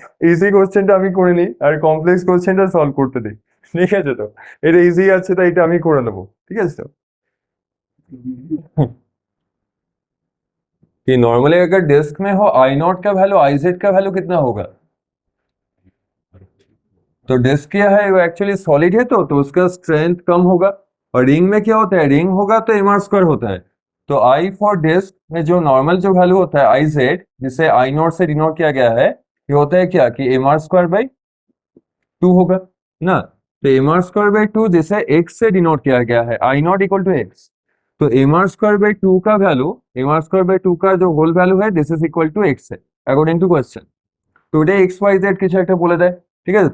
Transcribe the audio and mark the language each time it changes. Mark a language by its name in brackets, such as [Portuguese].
[Bangla] Easy কোশ্চেনটা আমি করে নিই আর কমপ্লেক্স কোশ্চেনটা সলভ করতে দিই, ঠিক আছে। তো এটা ইজি আছে তাই এটা আমি করে নেবো, ঠিক আছে। [Hindi] তো कि नॉर्मली अगर डिस्क में हो आई नॉट का वैल्यू आई जेड का वैल्यू कितना होगा, तो डिस्क क्या है वो एक्चुअली सॉलिड है तो उसका स्ट्रेंथ कम होगा, और रिंग में क्या होता है, रिंग होगा तो एम आर स्क्वायर होता है। तो आई फॉर डिस्क में जो नॉर्मल जो वैल्यू होता है आई जेड, जिसे आई नॉट से डिनोट किया गया है, ये होता है क्या कि एम आर स्क्वायर बाई 2 होगा ना। तो एम आर स्क्वायर बाई 2 जिसे एक्स से डिनोट किया गया है, आई नॉट इक्वल टू एक्स, तो एम आर स्क्वायर बाई 2 का value, M R square by 2 का जो होल वैल्यू है this is equal to x है अकॉर्डिंग टू क्वेश्चन। [Bangla] तो এটা এক্স ওয়াই জেড কিছু একটা বলে দেয়, ঠিক আছে।